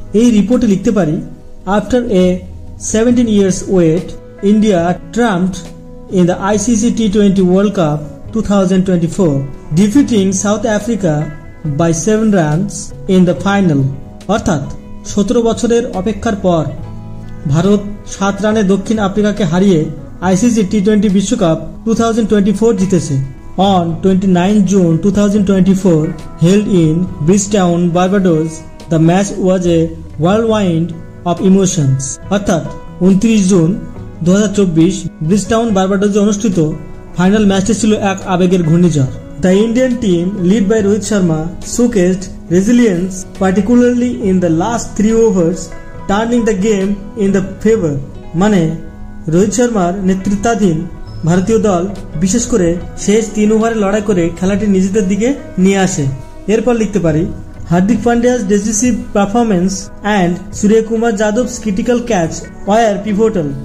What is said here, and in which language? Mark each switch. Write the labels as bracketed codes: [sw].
[bn] এই রিপোর্টে লিখতে পারি [en] After a 17 years wait India ট্রাম্পড in the ICC টি-20 world cup 2024 defeating south Africa by 7 runs in the final. [bn] অর্থাৎ 17 বছরের অপেক্ষার পর ভারত 7 রানে দক্ষিণ আফ্রিকাকে হারিয়ে আইসিসি টি-20 বিশ্বকাপ 2024 জিতেছে। [en] On 29 June 2024 held in Bridgetown, Barbados, the match was a whirlwind of emotions. [bn] অর্থাৎ 29 জুন 2024 ব্রিজটাউন বারবাডোসে অনুষ্ঠিত ফাইনাল ম্যাচটি ছিল এক আবেগের ঘূর্ণিঝড়। [en] The Indian team led by Rohit Sharma showcased resilience, particularly in the last 3 overs, turning the game in the favor. [bn] মানে রোহিত শর্মার নেতৃত্বাধীন ভারতীয় দল বিশেষ করে শেষ 3 ওভারে লড়াই করে খেলাটি নিজেদের দিকে নিয়ে আসে। এরপর লিখতে পারি [en] Hardik Pandya's decisive performance and Suryakumar Yadav's critical catch were pivotal.